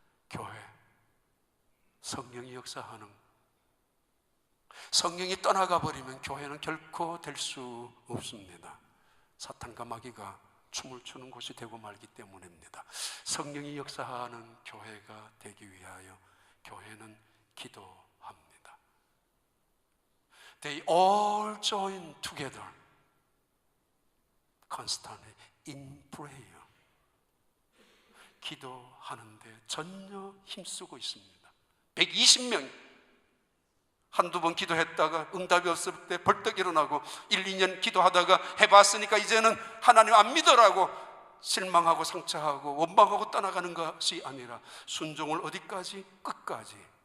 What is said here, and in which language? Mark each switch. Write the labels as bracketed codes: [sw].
[ko] 교회, 성령이 역사하는, 성령이 떠나가 버리면 교회는 결코 될 수 없습니다. 사탄과 마귀가 춤을 추는 곳이 되고 말기 때문입니다. 성령이 역사하는 교회가 되기 위하여 교회는 기도합니다. [en] They all join together constantly in prayer. [ko] 기도하는데 전혀 힘쓰고 있습니다. 120명 한두 번 기도했다가 응답이 없을 때 벌떡 일어나고 1, 2년 기도하다가 해봤으니까 이제는 하나님 안 믿어라고 실망하고 상처하고 원망하고 떠나가는 것이 아니라 순종을 어디까지? 끝까지.